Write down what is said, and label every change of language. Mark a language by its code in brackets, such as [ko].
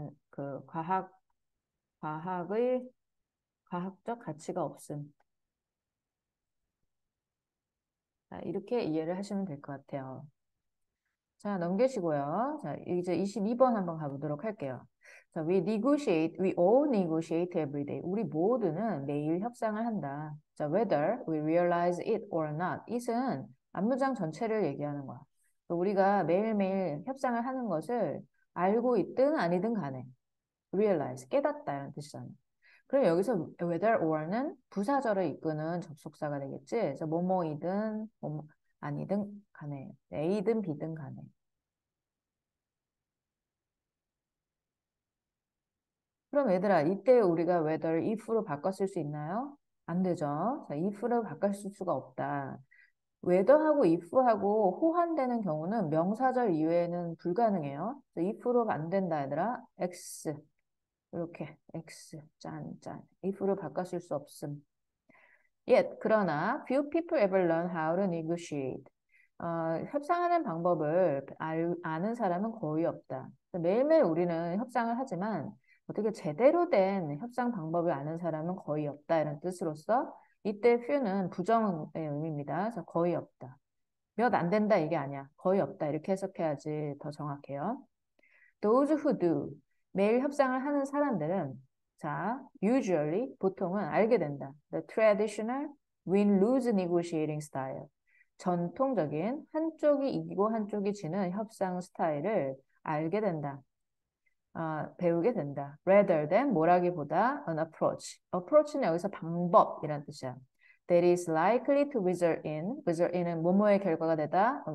[ko] 그 과학의 과학적 가치가 없음. 자, 이렇게 이해를 하시면 될 것 같아요. 자, 넘기시고요. 자, 이제 22번 한번 가보도록 할게요. [en] 자, we all negotiate every day. [ko] 우리 모두는 매일 협상을 한다. [en] 자, whether we realize it or not. [ko] it은 안무장 전체를 얘기하는 거야. 우리가 매일매일 협상을 하는 것을 알고 있든 아니든 간에 realize, 깨닫다 이런 뜻이잖아. 그럼 여기서 whether or는 부사절을 이끄는 접속사가 되겠지. 그래서 뭐뭐이든 뭐뭐 아니든 간에 A든 B든 간에. 그럼 얘들아 이때 우리가 whether if로 바꿨을 수 있나요? 안 되죠. 자, if로 바꿀 수가 없다. whether하고 if하고 호환되는 경우는 명사절 이외에는 불가능해요. if로 안 된다 얘들아. x 이렇게 x 짠 if로 바꿨을 수 없음. [en] Yet, 그러나 few people ever learn how to negotiate. [ko] 협상하는 방법을 아는 사람은 거의 없다. 매일매일 우리는 협상을 하지만 어떻게 제대로 된 협상 방법을 아는 사람은 거의 없다. 이런 뜻으로서 이때 few는 부정의 의미입니다. 그래서 거의 없다. 몇 안 된다 이게 아니야. 거의 없다. 이렇게 해석해야지 더 정확해요. [en] Those who do. [ko] 매일 협상을 하는 사람들은 자, usually 보통은 알게 된다. [en] The traditional win-lose negotiating style. [ko] 전통적인 한쪽이 이기고 한쪽이 지는 협상 스타일을 알게 된다. 배우게 된다. [en] Rather than [ko] 뭐라기보다 [en] an approach. [ko] approach는 여기서 방법이란 뜻이야. [en] That is likely to result in은 [ko] 뭐뭐의 결과가 되다.